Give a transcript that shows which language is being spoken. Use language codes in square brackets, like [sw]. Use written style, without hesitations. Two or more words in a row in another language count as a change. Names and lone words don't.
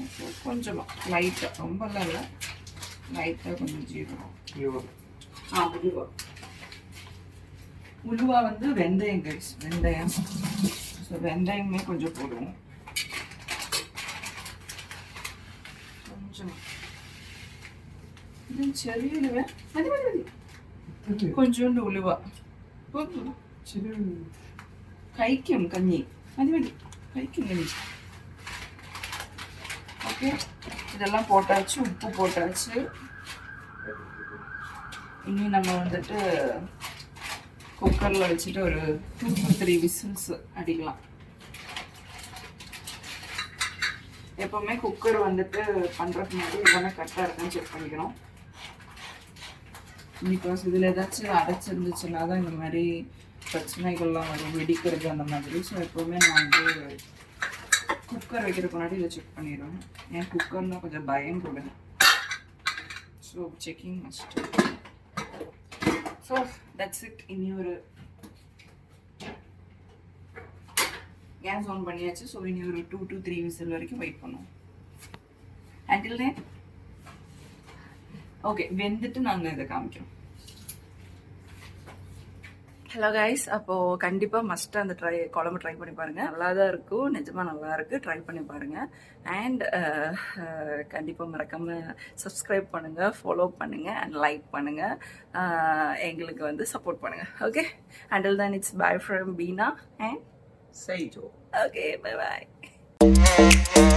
[ta] ஸோ கொஞ்சமாக லைட்டாக, ரொம்பலாம் இல்லை, லைட்டாக கொஞ்சம் ஜீரகம். உலுவா வந்து வெந்தயம் கைஸ், வெந்தயம். ஸோ வெந்தயமே கொஞ்சம் போடுவோம். [ml] கொஞ்சம் ചെറിയുലുവ മതി മതി മതി കൊഞ്ചോണ്ട് ഉലുവ കഴിക്കും കഞ്ഞി മതി മതി കഴിക്കും കഞ്ഞി. [ta] ஓகே, இதெல்லாம் போட்டாச்சு, உப்பு போட்டாச்சு. இனி நம்ம வந்துட்டு குக்கரில் வச்சுட்டு ஒரு 2 to 3 விசில்ஸ் அடிக்கலாம். எப்போவுமே குக்கர் வந்துட்டு பண்ணுறதுக்கு முன்னாடி இதெல்லாம் கரெக்டாக இருக்கான்னு செக் பண்ணிக்கணும். பிகாஸ் இதில் ஏதாச்சும் அடைச்சிருந்துச்சுன்னா தான் இந்த மாதிரி பிரச்சனைகள்லாம் வரும், வெடிக்கிறது அந்த மாதிரி. ஸோ எப்போவுமே நான் வந்து குக்கர் வைக்கிறதுக்கு முன்னாடி இதை செக் பண்ணிடுவேன். ஏன் குக்கர்னால் கொஞ்சம் பயம் கூட. ஸோ [en] checking must. so that's it. [ta] இனி ஒரு கேஸ் ஆன் பண்ணியாச்சு. ஸோ இனி ஒரு 2 to 3 விசில் வரைக்கும் வெயிட் பண்ணுவோம். [en] until then okay, [ta] வெந்துட்டு நாங்கள் இதை காமிக்கிறோம். [en] hello guys, [ta] அப்போது கண்டிப்பாக மஸ்ட்டாக அந்த குழம்பு ட்ரை பண்ணி பாருங்கள். நல்லா தான் இருக்கும், நிஜமாக நல்லா இருக்குது. ட்ரை பண்ணி பாருங்கள். அண்ட் கண்டிப்பாக மறக்காமல் சப்ஸ்கிரைப் பண்ணுங்கள், ஃபாலோ பண்ணுங்கள் அண்ட் லைக் பண்ணுங்கள். எங்களுக்கு வந்து சப்போர்ட் பண்ணுங்கள். ஓகே, [en] until then it's bye from Beena and Seijo. Okay, bye-bye.